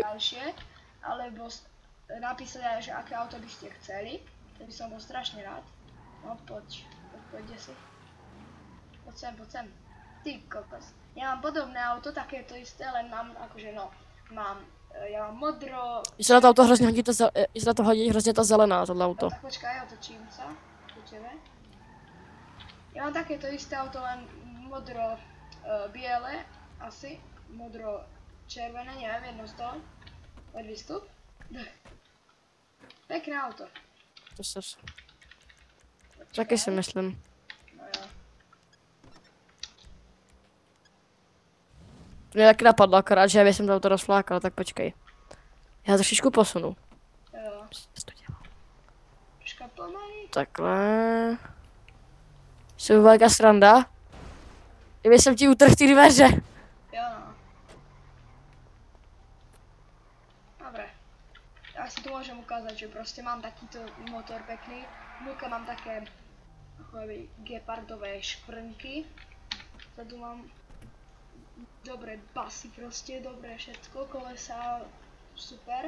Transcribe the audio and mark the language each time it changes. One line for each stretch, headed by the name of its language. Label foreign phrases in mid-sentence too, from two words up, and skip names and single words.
Slovak: ďalšie, alebo napísať aj, že aké auto by ste chceli, to by som bol strašne rád. No poďte si. Poď sem. Ty kokos. Ja mám podobné auto, takéto isté, len mám akože no, ja mám modro...
Czech: Mně se na to auto hrozně hodí hrozně ta zelená, tohle auto.
Slovak: Tak počkaj, otočím sa ku tebe. Ja mám takéto isté auto, len modro biele, asi, modro červené, neviem, jedno z toho. Poď vystup. Pekné auto.
Czech: To se... Taky si myslím. No jo. Mě taky napadlo, akorát, že já jsem to auto rozflákal, tak počkej. Já trošičku posunu. Jo. Co to dělá? Troška pomalý. Takhle. Jsou velká sranda. Kdyby jsem ti utrhl ty dveře. Jo no.
Slovak: Dobre. Ja si tu môžem ukázať, že proste mám takýto motor pekný. Vnúka mám také akoby gepardové škvrnky. Zadu mám dobré basy proste, dobré všetko, kolesa super.